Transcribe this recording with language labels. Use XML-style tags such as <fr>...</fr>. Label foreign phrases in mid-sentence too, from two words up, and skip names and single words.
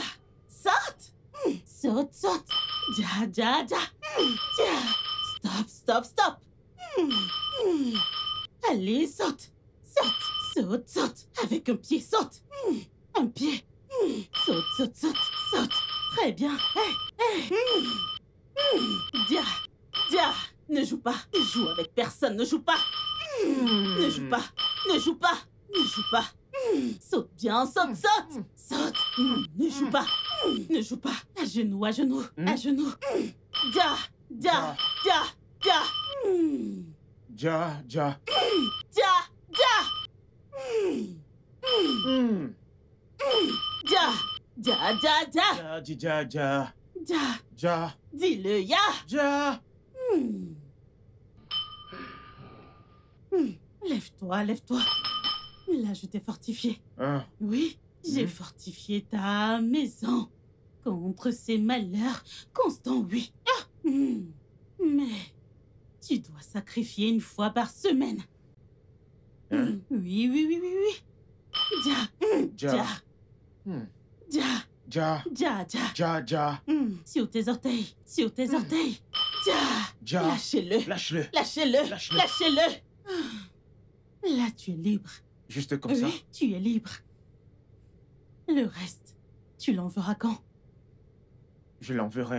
<fr>Saute! Saute, saute! Dia, dia, dia! Dia! Stop, stop, stop! Allez, saute! Saute! Saute, saute! Avec un pied, saute! Un pied! Saute, saute, saute! Saute! Très bien! Hey, hey. Dia! Dia! Ne joue pas! Joue avec personne, ne joue pas! Ne joue pas! Ne joue pas! Ne joue pas! Saute bien, saute, saute! Saute! Ne joue pas! Ne joue pas! À genoux, à genoux, à genoux! Dia! Dia! Dia! Dia! Ja, ja. Dia! Dia! Dia! Dia! Dia! Dia! Ja, di, ja, ja. Dia! Ja, Dis-le, ya! ja. Lève-toi, lève-toi. Là, je t'ai fortifié. Hein, Oui, j'ai fortifié ta maison contre ces malheurs constants, oui. Mais tu dois sacrifier une fois par semaine. Hein? Oui, oui, oui, oui, oui. Dia, Ja. dia, Hmm. dia, Ja, dia, dia. ja, ja. Sur tes orteils, sur tes orteils. Dia, Ja. lâchez-le, Lâche-le. lâchez-le, Lâche-le. lâchez-le. Là, tu es libre. Juste comme ça. Oui, tu es libre. Le reste, tu l'enverras quand? Je l'enverrai.</fr>